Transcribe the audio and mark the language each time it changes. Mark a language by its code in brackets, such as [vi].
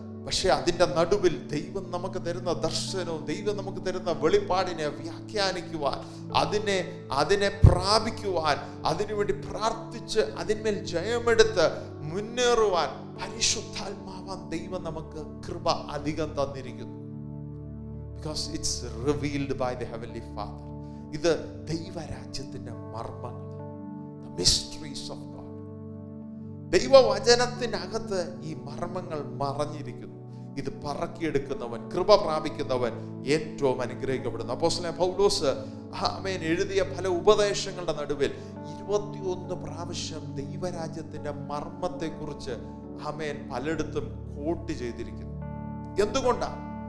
[ml] പക്ഷെ അതിൻ്റെ നടുവിൽ ദൈവം നമുക്ക് തരുന്ന ദർശനവും ദൈവം നമുക്ക് തരുന്ന വെളിപ്പാടിനെ വ്യാഖ്യാനിക്കുവാൻ, അതിനെ പ്രാപിക്കുവാൻ, അതിനുവേണ്ടി പ്രാർത്ഥിച്ച് അതിന്മേൽ ജയമെടുത്ത് മുന്നേറുവാൻ പരിശുദ്ധാത്മാവാൻ ദൈവം നമുക്ക് കൃപ അധികം തന്നിരിക്കുന്നു. [en] Because it's revealed by the Heavenly Father. [ml] ഇത് ദൈവരാജ്യത്തിന്റെ മർമ്മങ്ങൾ, [en] the mysteries of God. [ml] ദൈവവചനത്തിനകത്ത് ഈ മർമ്മങ്ങൾ മറഞ്ഞിരിക്കുന്നു. ഇത് പറക്കിയെടുക്കുന്നവൻ, കൃപ പ്രാപിക്കുന്നവൻ ഏറ്റവും അനുഗ്രഹിക്കപ്പെടുന്നു. അപ്പോസ്തലനായ പൗലോസ് എഴുതിയ പല ഉപദേശങ്ങളുടെ നടുവിൽ 21 പ്രാവശ്യം ദൈവരാജ്യത്തിന്റെ മർമ്മത്തെക്കുറിച്ച് പലയിടത്തും കോട്ട് ചെയ്തിരിക്കുന്നു. എന്തുകൊണ്ടാണ്?